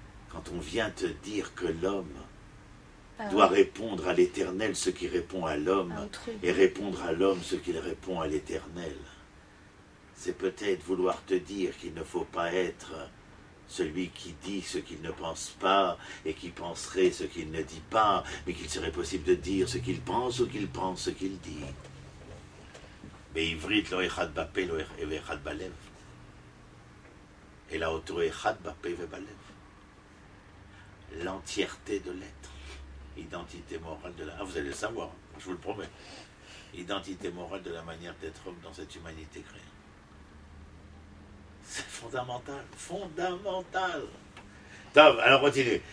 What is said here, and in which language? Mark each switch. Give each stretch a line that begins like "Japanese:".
French: Quand on vient te dire que l'homme doit répondre à l'Éternel ce qu'il répond à l'homme, et répondre à l'homme ce qu'il répond à l'Éternel, c'est peut-être vouloir te dire qu'il ne faut pas être celui qui dit ce qu'il ne pense pas et qui penserait ce qu'il ne dit pas, mais qu'il serait possible de dire ce qu'il pense ou qu'il pense ce qu'il dit.
Hebrew: בעברית לא אחד בפה ואחד בלב, אלא אותו אחד בפה ובלב.
French: L'entièreté de l'être, identité morale de la... Ah, vous allez le savoir, je vous le promets. Identité morale de la manière d'être homme dans cette humanité créée. C'est fondamental, fondamental. Top, alors continue.